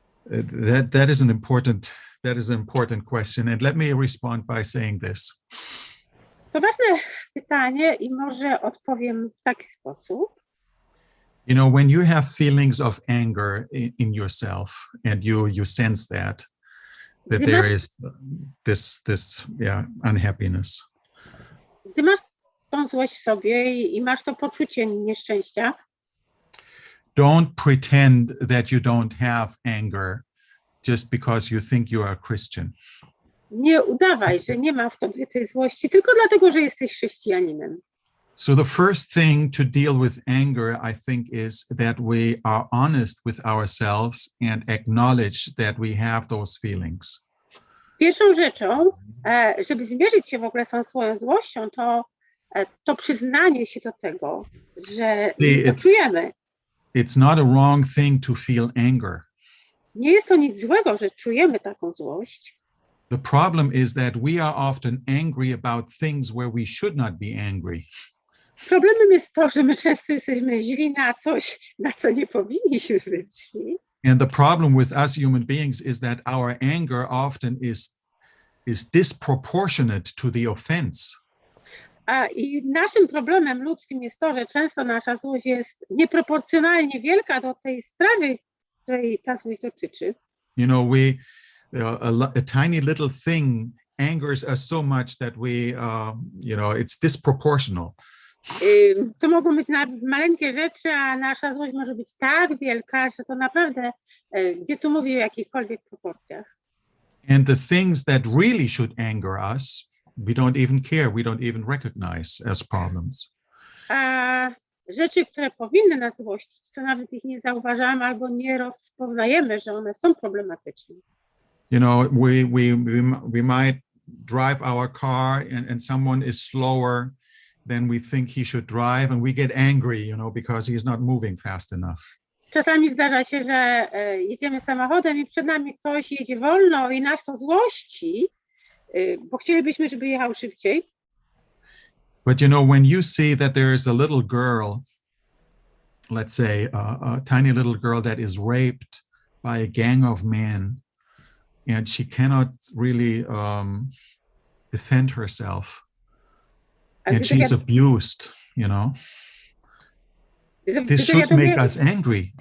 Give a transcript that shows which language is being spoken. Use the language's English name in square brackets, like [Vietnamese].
[English] That is an important question, and let me respond by saying this. [Polish] To ważne pytanie i może odpowiem w taki sposób. [English] You know, when you have feelings of anger in yourself, and you sense that there is this unhappiness. [Polish] Gdy masz tą złość w sobie i masz to poczucie nieszczęścia, [English] don't pretend that you don't have anger just because you think you are a Christian. [Polish] nie udawaj, że nie ma w tobie tej złości tylko dlatego, że jesteś chrześcijaninem. [English] So the first thing to deal with anger, I think, is that we are honest with ourselves and acknowledge that we have those feelings. [Polish] Pierwszą rzeczą, żeby zmierzyć się w ogóle z tą swoją złością, to przyznanie się do tego, że to czujemy. [English] It's not a wrong thing to feel anger. [Polish] Nie jest to nic złego, że czujemy taką złość. [English] The problem is that we are often angry about things where we should not be angry. [Polish] Problemem jest to, że my często jesteśmy źli na coś, na co nie powinniśmy być źli. [English] And the problem with us human beings is that our anger often is disproportionate to the offense. [Polish] I naszym problemem ludzkim jest to, że często nasza złość jest nieproporcjonalnie wielka do tej sprawy, której ta złość dotyczy. [English] You know, a tiny little thing angers us so much that it's disproportional. [Polish] To mogą być maleńkie rzeczy, a nasza złość może być tak wielka, że to naprawdę, gdzie tu mówię o jakichkolwiek proporcjach. [English] And the things that really should anger us, we don't even care, we don't even recognize as problems. [Polish] A rzeczy, które powinny nas złościć, to nawet ich nie zauważamy albo nie rozpoznajemy, że one są problematyczne. [English] You know, we might drive our car and someone is slower than we think he should drive, and we get angry, because he's not moving fast enough. [Polish] Czasami zdarza się, że jedziemy samochodem i przed nami ktoś jedzie wolno i nas to złości, bo chcielibyśmy, żeby jechał szybciej. [English] But when you see that there is a little girl, let's say a tiny little girl that is raped by a gang of men, and she cannot really defend herself, and she's abused, this should make us angry.